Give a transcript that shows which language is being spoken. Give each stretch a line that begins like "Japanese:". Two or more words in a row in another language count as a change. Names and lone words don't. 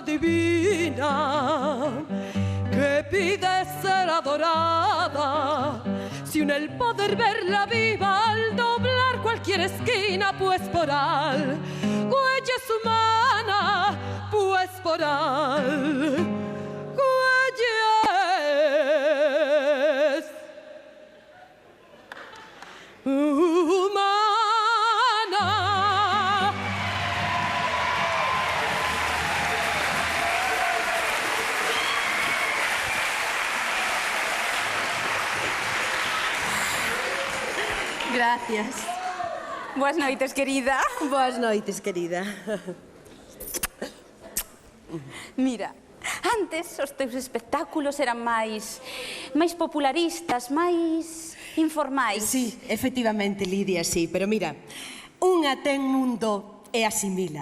Spanish: divina que pide ser adorada, si une el poder verla viva al doblar cualquier esquina, pues por al huella es humana, pues por al huella es humana. Gracias.
Galician: Boas noites, querida. Boas noites, querida. Mira, antes os teus espectáculos eran máis popularistas, máis informais. Sí, efectivamente, Lidia, sí. Pero mira, unha ten mundo e asimila.